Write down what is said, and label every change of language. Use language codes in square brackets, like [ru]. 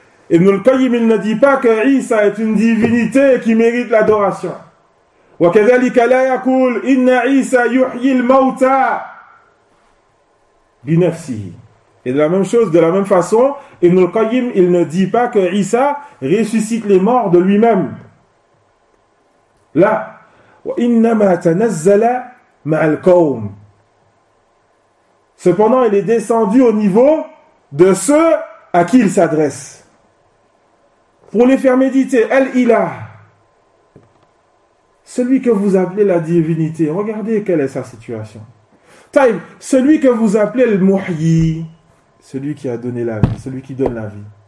[fr] Ibn al-Qayyim ne dit pas que Isa est une divinité qui mérite l'adoration. [ar] Wa kadhalika la yaqul inna Isa yuhyi al-mauta bi nafsihi. [fr] Et de la même chose, de la même façon, Ibn al-Qayyim il ne dit pas que Isa ressuscite les morts de lui-même. [ar] Là, وَإِنَّمَا تَنَزَّلَ مَعَ الْقَوْمِ. [fr] Cependant, il est descendu au niveau de ceux à qui il s'adresse. Pour les faire méditer, Al-Ilah, celui que vous appelez la divinité, regardez quelle est sa situation. Taïb, celui que vous appelez le Muhyi, celui qui a donné la vie, celui qui donne la vie.